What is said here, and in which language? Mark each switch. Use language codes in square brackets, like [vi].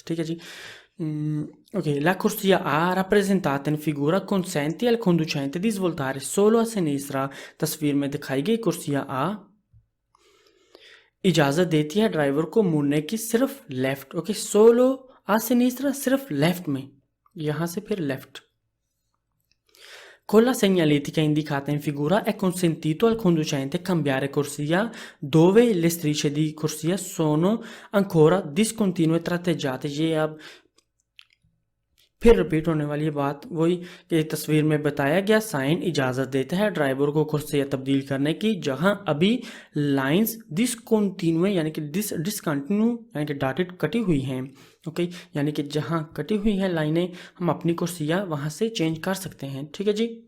[hi] ठीक है जी। [it] Ok, la corsia A rappresentata in figura consente al conducente di svoltare solo a sinistra। [hi] तस्वीर में दिखाई गई कुर्सिया A इजाज़त देती है ड्राइवर को मुड़ने की सिर्फ left. Okay [it] solo a sinistra [hi] सिर्फ लेफ्ट में, यहाँ से फिर left. [it] Con la segnaletica indicata in figura è consentito al conducente cambiare corsia dove le strisce di corsia sono ancora discontinue tratteggiate। [hi] ये अब फिर रिपीट होने वाली बात वही कि तस्वीर में बताया गया साइन इजाज़त देता है ड्राइवर को कुर्सियाँ तब्दील करने की जहां अभी लाइंस डिसकंटिन्यू यानी कि डिसकंटिन्यू यानी कि डॉटेड कटी हुई हैं। ओके यानी कि जहां कटी हुई हैं लाइनें हम अपनी कुर्सियाँ वहां से चेंज कर सकते हैं। ठीक है जी।